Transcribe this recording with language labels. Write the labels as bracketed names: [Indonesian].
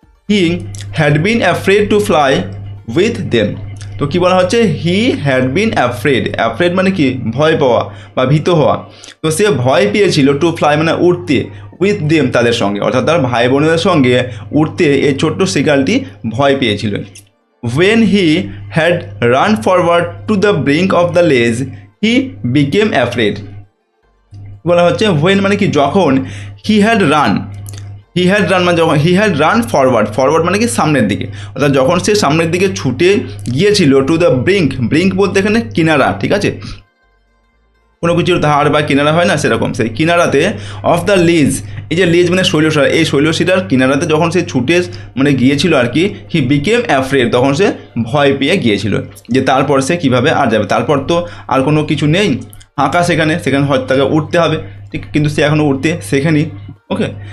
[English] He had been afraid to fly with them. [Bangla] তো কী বলা হচ্ছে, [English] he had been afraid [Bangla] মানে কি ভয় পাওয়া বা ভীত হওয়া। তো সে ভয় পেয়েছিল, টু ফ্লাই মানে উড়তে, উইথ দেম তাদের সঙ্গে, অর্থাৎ তার ভাই বোনদের সঙ্গে উড়তে এই ছোট্ট সিগালটি ভয় পেয়েছিল। [English] When he had run forward to the brink of the ledge, he became afraid. [Bangla] বলা হচ্ছে when মানে কি যখন, he had run মানে যখন [English] he had run forward [Bangla] মানে কি সামনের দিকে, অর্থাৎ যখন সে সামনের দিকে ছুটে গিয়েছিল, [English] to the brink [Bangla] বলতে এখানে কিনারা, ঠিক আছে, কোনো কিছুর ধার বা কিনারা হয় না, সেরকম সেই কিনারাতে, [English] of the ledge, [Bangla] এই যে লেজ মানে শৈলশিরা, এই শৈলশিরার কিনারাতে যখন সে ছুটে মানে গিয়েছিল আর কি, [English] he became afraid, [Bangla] তখন সে ভয় পেয়ে গিয়েছিল যে তারপর সে কীভাবে আর যাবে, তারপর তো আর কোনো কিছু নেই, ফাঁকা সেখানে হয়তো তাকে উঠতে হবে, ঠিক, কিন্তু সে এখনও উঠতে শেখেনি, ওকে।